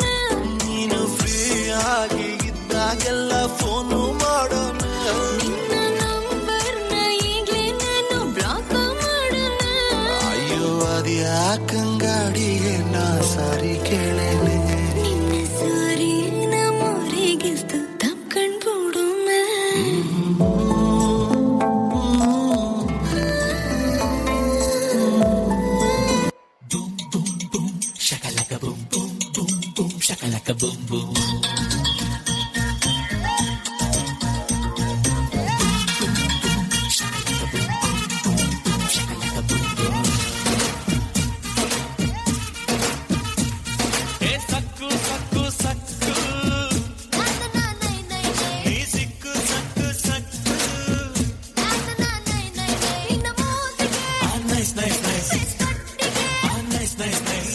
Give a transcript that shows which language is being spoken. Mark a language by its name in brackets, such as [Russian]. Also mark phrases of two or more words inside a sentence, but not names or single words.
[Kannada] ನೀನು ಫ್ರೀಯಾಗಿ ಇದ್ದಾಗೆಲ್ಲ ಫೋನು ಮಾಡೋಣ, ನಿನ್ನ ನಂಬರ್ನ ಈಗಲೇ ನಾನು ಬ್ಲಾಕ್ ಮಾಡೋಣ. ಅಯ್ಯೋ ಅದ್ಯಾಕಂಗಾಡಿಗೆ ನಾ ಸಾರಿ ಕೇಳೇನೆ, ನಿನ್ನ ಸಾರಿ ನಮ್ಮೂರಿಗಿಸ್ತು ತಪ್ಕೊಂಡ್ಬಿಡು ಮೇ. Shakalaka boom boom boom boom shakalaka boom boom. Sakku sakku sakku, hey sikku sakku sakku, [English] nice nice nice, nice nice nice.